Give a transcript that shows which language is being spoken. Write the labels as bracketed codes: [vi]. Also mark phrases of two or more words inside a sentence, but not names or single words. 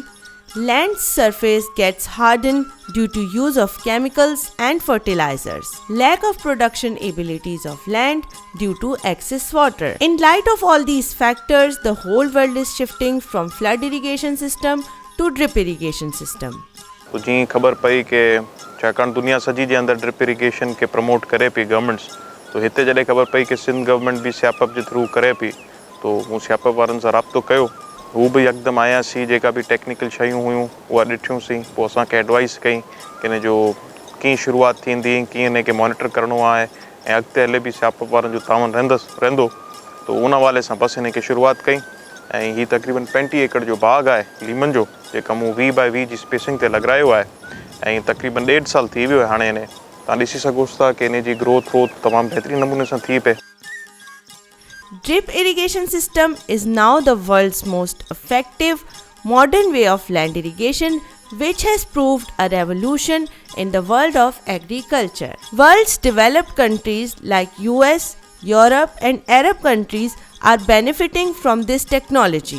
[en] Land's surface gets hardened due to use of chemicals and fertilizers. Lack of production abilities of land due to excess water. In light of all these factors, the whole world is shifting from flood irrigation system to drip irrigation system. [sd] तो जी खबर पई के छाकाणि दुनिया सजी जे अंदर [en] drip irrigation [sd] के प्रमोट करे पई गवर्नमेंट्स, तो हिते जॾहिं ख़बर पई कि सिंध गवर्नमेंट भी स्यापअप जे थ्रू करे पई, तो मूं स्यापअप वारनि सां राब्तो कयो। हू भी यकदम आयासीं, जेका भी टेक्निकल शयूं हुयूं उहा ॾिठियूंसीं, पोइ असांखे एडवाइस कई कि हिन जो कीअं शुरूआति थींदी, कीअं हिन खे मॉनिटर करिणो आहे ऐं अॻिते हले भी स्यापअप वारनि जो तावन रहंदो, तो उन हवाले सां बसि हिन खे शुरूआति कई। ऐं हीउ तक़रीबन 35 एकड़ जो बाग़ आहे लीमन जो, जेका मूं 20 बाय 20 जी स्पेसिंग ते लॻायो आहे ऐं तक़रीबन 1.5 साल थी वियो आहे हाणे। हिन तव्हां ॾिसी सघो था कि हिन जी ग्रोथ तमामु बहितरीन नमूने सां थी पए। [en] Drip irrigation system is now the world's most effective modern way of land irrigation, which has proved a revolution in the world of agriculture. World's developed countries like US, Europe and Arab countries are benefiting from this technology.